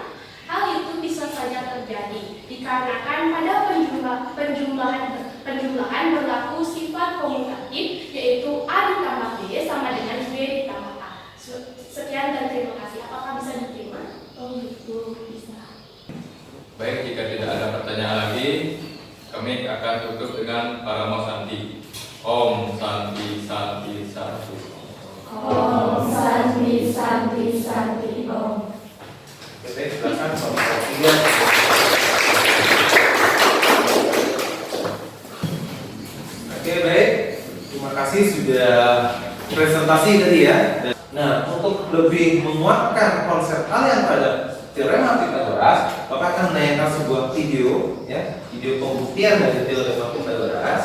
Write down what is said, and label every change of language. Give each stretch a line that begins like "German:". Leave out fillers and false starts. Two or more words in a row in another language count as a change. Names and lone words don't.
Indonesian: Hal itu bisa saja terjadi dikarenakan pada penjumlahan berlaku sifat komutatif, yaitu A ditambah B sama dengan B ditambah A. Sekian dan terima kasih. Apakah bisa diterima? Oh gitu, bisa. Baik, jika tidak ada pertanyaan lagi, kami akan tutup dengan Paramo Santi.
Sanskrit: ॐ शान्ति शान्ति शान्ति. ॐ शान्ति शान्ति शान्ति ॐ.
Indonesian: Oke, silakan Bapak Tiga. Oke, baik. Terima kasih sudah presentasi tadi ya. Nah, untuk lebih menguatkan konsep kalian pada teorema Pythagoras, Bapak akan menayangkan sebuah video, ya, video pembuktian dari teorema Pythagoras.